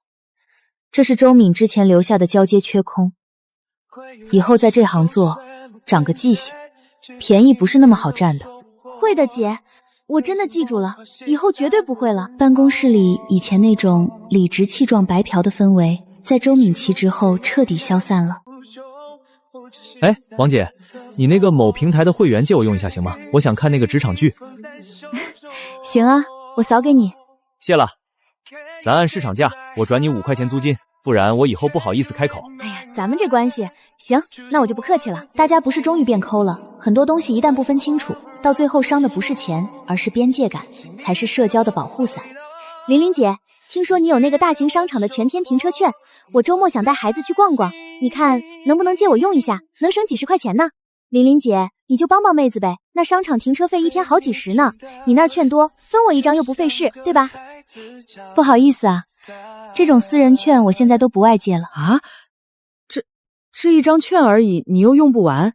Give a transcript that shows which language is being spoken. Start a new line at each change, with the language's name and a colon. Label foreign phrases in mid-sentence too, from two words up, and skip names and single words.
Chinese: 這是周敏之前留下的交接缺空，以後在這行做，長個記性，便宜不是那麼好佔的。會的，姐。我真的記住了，以後絕對不會了。辦公室裡以前那種理直氣壯白嫖的氛圍，在周敏辭職後徹底消散了。哎，王姐，你那个某平台的会员借我用一下行吗？我想看那个职场剧。行啊，我扫给你。谢了，咱按市场价，我转你5块钱租金，不然我以后不好意思开口。哎呀，咱们这关系，行，那我就不客气了。大家不是终于变抠了，很多东西一旦不分清楚，到最后伤的不是钱，而是边界感，才是社交的保護伞。琳琳姐，听說你有那個大型商場的全天停車券，我周末想帶孩子去逛逛，你看能不能借我用一下，能省幾十塊錢呢？琳琳姐，你就幫幫妹子唄，那商場停車費一天好幾十呢，你那兒券多，分我一張又不費事，對吧？不好意思啊，這種私人券我現在都不愛借了。啊？這一張券而已，你又用不完？